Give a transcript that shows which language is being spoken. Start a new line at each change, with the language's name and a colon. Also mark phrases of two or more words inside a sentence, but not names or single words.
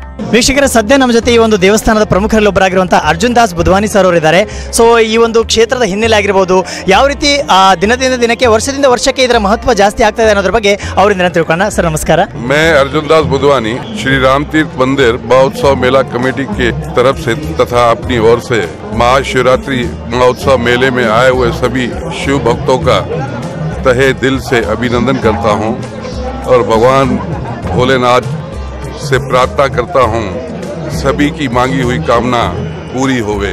Kannada: ವೀಕ್ಷಕರ, ಸದ್ಯ ನಮ್ಮ ಜೊತೆ ಈ ಒಂದು ದೇವಸ್ಥಾನದ ಪ್ರಮುಖರಲ್ಲಿ ಒಬ್ಬರಾಗಿರುವಂತಹ ಅರ್ಜುನ್ ದಾಸ್ ಬುಧವಾನಿ ಸರ್ ಅವರಿದ್ದಾರೆ. ಸೊ ಈ ಒಂದು ಕ್ಷೇತ್ರದ ಹಿನ್ನೆಲೆ ಆಗಿರ್ಬೋದು, ಯಾವ ರೀತಿ ದಿನದಿಂದ ದಿನಕ್ಕೆ ವರ್ಷದಿಂದ ವರ್ಷಕ್ಕೆ ಇದರ ಮಹತ್ವ ಜಾಸ್ತಿ ಆಗ್ತಾ ಇದೆ ಅನ್ನೋದ್ರ ಬಗ್ಗೆ ಅವರಿಂದ ತಿಳ್ಕೊಳ್ಳೋಣ. ಸರ್ ನಮಸ್ಕಾರ.
Hindi: मैं अर्जुन दास बुधवानी श्री राम तीर्थ मंदिर महोत्सव मेला कमेटी के तरफ से तथा अपनी ओर से महाशिवरात्रि महोत्सव मेले में आए हुए सभी शिव भक्तों का तहे दिल से अभिनंदन करता हूं और भगवान भोलेनाथ से प्रार्थना करता हूं सभी की मांगी हुई कामना पूरी होवे।